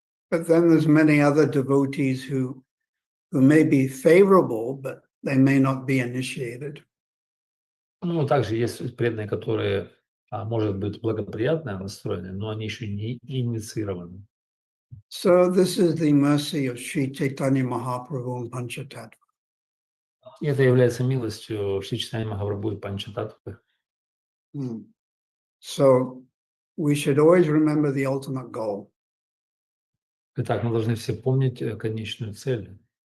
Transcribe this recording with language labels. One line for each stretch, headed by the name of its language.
English: But then there's many other devotees who may be favorable, but they may not be initiated.
Russian: Ну, также есть преданные, которые, может быть, благоприятно настроены, но они еще не инициированы.
English: So this is the mercy of Sri Chaitanya Mahaprabhu and Panchatattva.
Russian: И это является милостью Шри Чайтаньи Махапрабху и Панчататтвы.
English: So we should always remember the ultimate goal.
Russian: Итак, мы должны все помнить конечную цель.